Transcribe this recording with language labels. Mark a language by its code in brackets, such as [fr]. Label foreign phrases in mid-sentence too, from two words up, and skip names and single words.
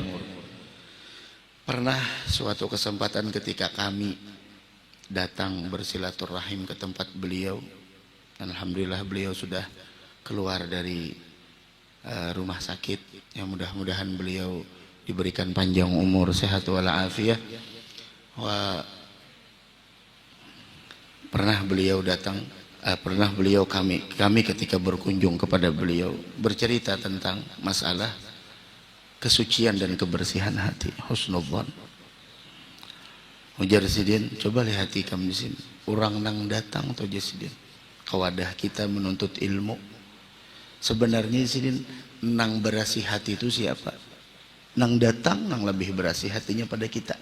[id] Pernah suatu kesempatan ketika kami datang bersilaturahim ke tempat beliau, alhamdulillah beliau sudah keluar dari rumah sakit, yang mudah-mudahan beliau diberikan panjang umur, sehat walafiat. Pernah beliau datang, pernah beliau kami ketika berkunjung kepada beliau bercerita tentang masalah kesucian dan kebersihan hati, husnudzon. [bjn] Ujar sidin, coba lihat hati kamu di sini, orang nang datang atau jasidin ke wadah kita menuntut ilmu. Sebenarnya sidin, nang berasi hati itu siapa? Nang datang, nang lebih berasi hatinya pada kita.